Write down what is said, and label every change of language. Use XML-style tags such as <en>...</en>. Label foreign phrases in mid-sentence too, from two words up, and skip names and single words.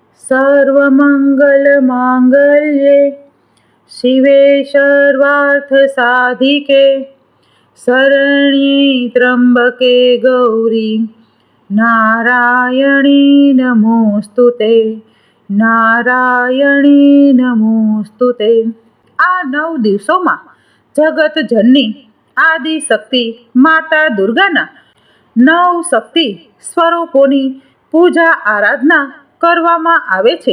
<sa>सर्वमङ्गलमाङ्गल्ये शिवे सर्वार्थसाधिके शरण्ये त्र्यम्बके गौरी नारायणी नमोस्तुते નારાયણી નમોસ્તુતે।</sa> <gu>આ 9 દિવસોમાં જગત જનની આદિ શક્તિ માતા દુર્ગાના 9 શક્તિ સ્વરૂપોની પૂજા આરાધના કરવામાં આવે છે।</gu>